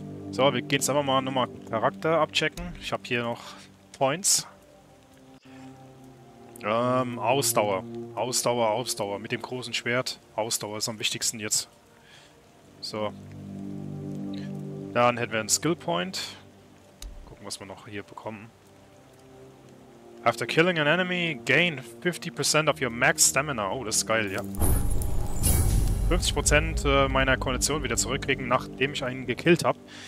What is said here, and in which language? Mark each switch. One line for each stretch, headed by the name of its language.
German: So, wir gehen jetzt einfach mal nochmal Charakter abchecken. Ich habe hier noch Points. Ausdauer. Ausdauer. Mit dem großen Schwert. Ausdauer ist am wichtigsten jetzt. So. Dann hätten wir einen Skill Point. Gucken, was wir noch hier bekommen.
English: After killing an enemy, gain 50% of your max stamina.
German: Oh, das ist geil, ja. 50% meiner Kondition wieder zurückkriegen, nachdem ich einen gekillt habe.